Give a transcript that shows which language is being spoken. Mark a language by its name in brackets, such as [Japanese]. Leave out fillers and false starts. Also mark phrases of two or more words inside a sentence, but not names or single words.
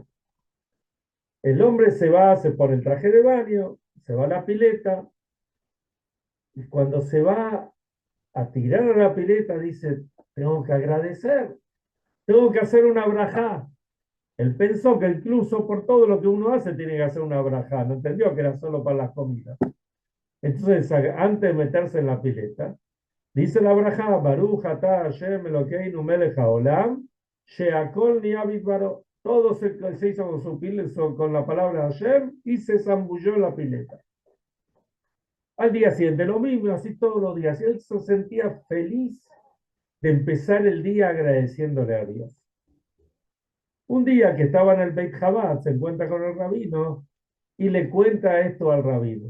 [Spanish] El hombre se va, se pone el traje de baño, se va a la pileta, y cuando se va a tirar a la pileta dice, tengo que agradecer, tengo que hacer una brajá. Él pensó que incluso por todo lo que uno hace tiene que hacer una brajá, no entendió que era solo para las comidas. Entonces, antes de meterse en la pileta, dice la brajá, [Hebrew] ברוך אתה השם אלוקינו מלך העולם, שהכל נהיה בדברו. [Spanish] Todo se hizo con su pileta, con la palabra Hashem, y se zambulló en la pileta. Al día siguiente lo mismo, así todos los días. Y él se sentía feliz de empezar el día agradeciéndole a Dios. Un día que estaba en el Beit Chabad, se encuentra con el rabino y le cuenta esto al rabino.